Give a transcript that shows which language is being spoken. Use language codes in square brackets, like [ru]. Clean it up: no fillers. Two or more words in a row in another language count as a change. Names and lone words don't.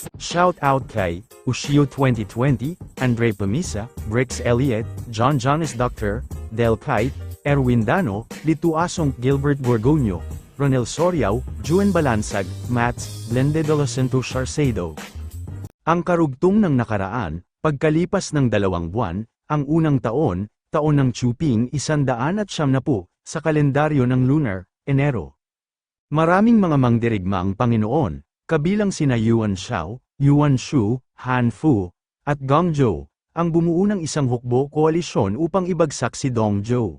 [en] Shout out [tl] kay Ushio 2020, Andre Pamisa, Brix Elliott, John Jonas Dr., Del Kite, Erwin Dano, Litu Asong, Gilbert Borgonio, Ronel Soriao, Juen Balansag, Mats, Blende de los Santos Sharcedo. Ang karugtong ng nakaraan, pagkalipas ng 2 buwan, ang unang taon ng Chuping 190 sa kalendaryo ng lunar, Enero. Maraming mga mangdirigma ang Panginoon, kabilang sina Yuan Shao, Yuan Shu, Han Fu, at Gong Zhou, ang bumuo ng isang hukbo koalisyon upang ibagsak si Dong Zhou.